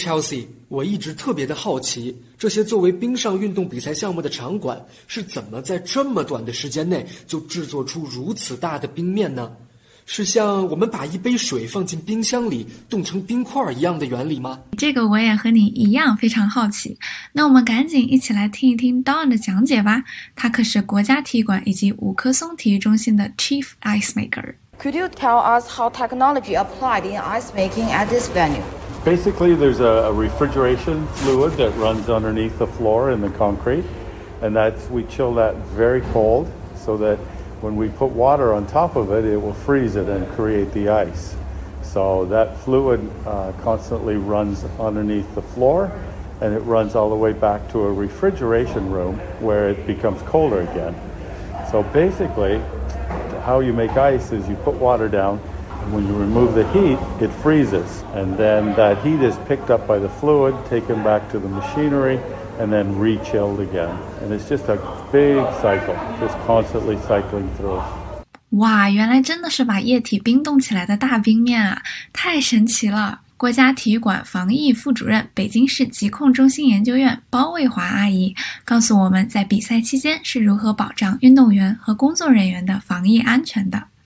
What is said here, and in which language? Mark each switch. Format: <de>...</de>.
<zh>HLC， 我一直特别的好奇，这些作为冰上运动比赛项目的场馆是怎么在这么短的时间内就制作出如此大的冰面呢？是像我们把一杯水放进冰箱里冻成冰块一样的原理吗？这个我也和你一样非常好奇，那我们赶紧一起来听一听 Dawn 的讲解吧。他可是国家体育馆以及五棵松体育中心的 Chief Ice Maker。</zh> <en>Could you tell us how technology applied in ice making at this venue? Basically there's a refrigeration fluid that runs underneath the floor in the concrete, and that's, we chill that very cold so thatWhen we put water on top of it, it will freeze it and create the ice. So that fluid constantly runs underneath the floor, and it runs all the way back to a refrigeration room where it becomes colder again. So basically, how you make ice is you put water down, and when you remove the heat, it freezes. And then that heat is picked up by the fluid, taken back to the machinery,and then re-chilled again. And it's just a big cycle, just constantly cycling through.</en> <zh>哇，原来真的是把液体冰冻起来的大冰面啊，太神奇了。国家体育馆防疫副主任、北京市疾控中心研究院包卫华阿姨告诉我们，在比赛期间是如何保障运动员和工作人员的防疫安全的。</zh>